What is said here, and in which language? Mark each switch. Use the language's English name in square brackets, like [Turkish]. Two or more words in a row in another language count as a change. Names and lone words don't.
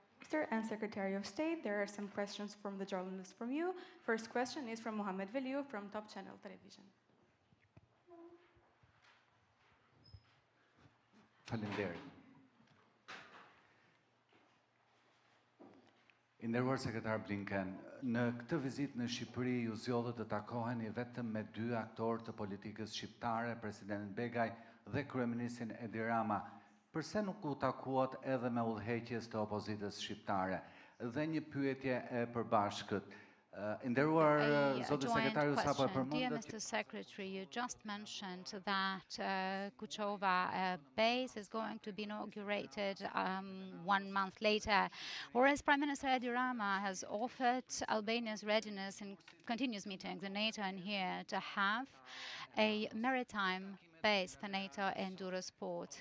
[English] Minister and Secretary of State. There are some questions from the journalists from you. First question is from Mohamed Veliu from Top Channel Television. [Albanian] Faleminderit. I nderuar sekretar Blinken, në këtë vizitë në Shqipëri ju zgjodhët të takoheni vetëm me dy aktorë të politikës shqiptare, presidentin Begaj dhe kryeministrin Edi Rama. Përse nuk u takuat edhe me udhëheqjes të opozitës shqiptare? Dhe një pyetje e përbashkët. Nderuar zoti sekretariu sapo e përmendët. [English] Dear Mr. Secretary, you just mentioned that Kuchova base is going to be inaugurated 1 month later, whereas Prime Minister Edi Rama has offered Albania's readiness in continuous meetings in NATO and here to have a maritime base for NATO in Durrës port.